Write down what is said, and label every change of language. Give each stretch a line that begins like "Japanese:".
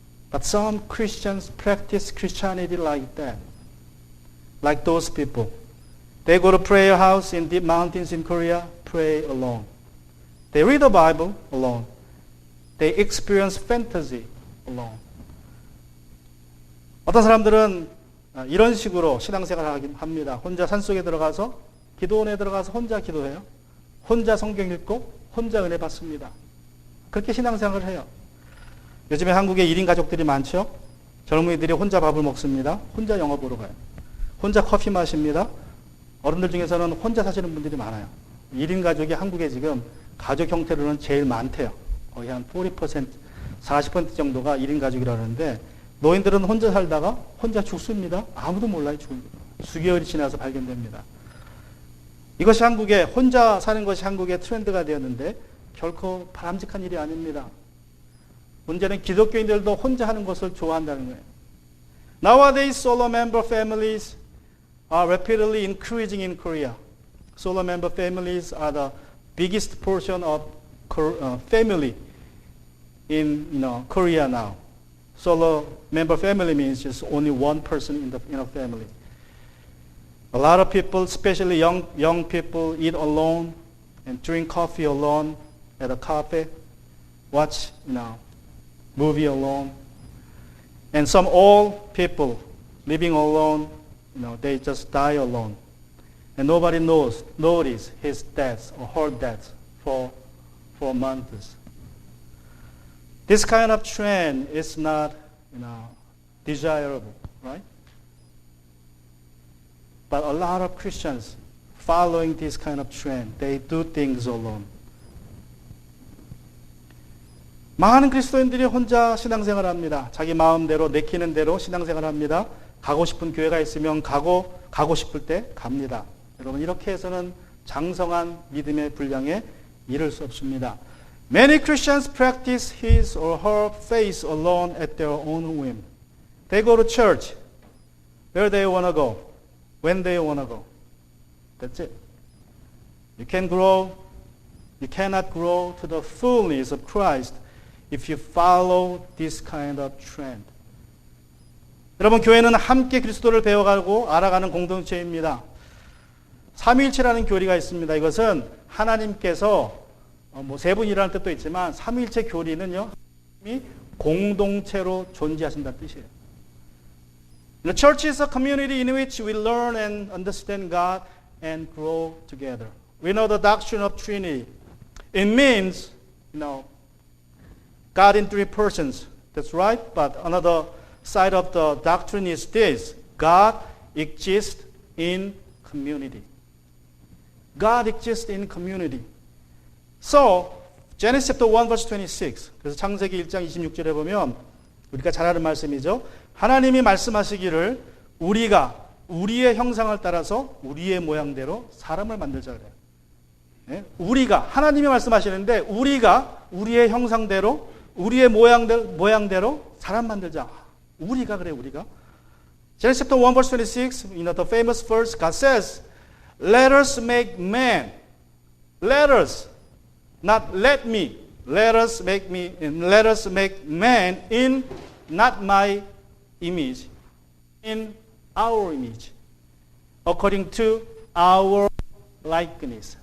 English: But some Christians practice Christianity like that. Like those people. They go to prayer house in deep mountains in Korea, pray alone. They read the Bible alone. They experience fantasy alone.
Korean: 어떤 사람들은 이런 식으로 신앙생활을 합니다. 혼자 산속에 들어가서, 기도원에 들어가서 혼자 기도해요. 혼자 성경 읽고 혼자 은혜 받습니다. 그렇게 신앙생활을 해요. 요즘에 한국에 1인 가족들이 많죠. 젊은이들이 혼자 밥을 먹습니다. 혼자 영화 보러 가요. 혼자 커피 마십니다. 어른들 중에서는 혼자 사시는 분들이 많아요. 1인 가족이 한국에 지금 가족 형태로는 제일 많대요. 거의 한 40%, 40% 정도가 1인 가족이라는데, 노인들은 혼자 살다가 혼자 죽습니다. 아무도 몰라요. 수개월이 지나서 발견됩니다. 이것이 혼자 사는 것이 한국의 트렌드가 되었는데 결코 바람직한 일이 아닙니다. 문제는 기독교인들도 혼자 하는 것을 좋아한다는 거예요.
English: Nowadays, solo member families are rapidly increasing in Korea. Solo member families are the biggest portion of family in Korea now. Solo member family means just only one person in a family. A lot of people, especially young people, eat alone and drink coffee alone at a cafe, watch movie alone. And some old people living alone, they just die alone. And nobody notice his death or her death for months. This kind of trend is not, desirable, right? But a lot of Christians following this kind of trend, they do things alone.
Korean: 많은 그리스도인들이 혼자 신앙생활합니다. 자기 마음대로 내키는 대로 신앙생활합니다. 가고 싶은 교회가 있으면 가고 싶을 때 갑니다. 여러분, 이렇게 해서는 장성한 믿음의 분량에 이를 수 없습니다.
English: Many Christians practice his or her faith alone at their own whim. They go to church where they want to go, when they want to go. That's it. You cannot grow to the fullness of Christ if you follow this kind of trend.
Korean: 여러분, 교회는 함께 그리스도를 배워가고 알아가는 공동체입니다. 삼위일체라는 교리가 있습니다. 이것은 하나님께서 세 분이라는 뜻도 있지만 삼위일체 교리는요, 공동체로 존재하신다는 뜻이에요.
English: The church is a community in which we learn and understand God and grow together. We know the doctrine of Trinity. It means, God in three persons. That's right. But another side of the doctrine is this. God exists in community. God exists in community. So, Genesis chapter 1 verse 26.
Korean: 그래서 창세기 1장 26절에 보면 우리가 잘 아는 말씀이죠. 하나님이 말씀하시기를 우리가 우리의 형상을 따라서 우리의 모양대로 사람을 만들자 그래요. 네? 우리가 하나님이 말씀하시는데 우리가 우리의 형상대로 우리의 모양대로 사람 만들자. 우리가 그래 우리가.
English: Genesis chapter 1 verse 26, the famous verse, God says, "Let us make man." Let us, not let me. Let us make me, and let us make man in not my image, in our image, according to our likeness.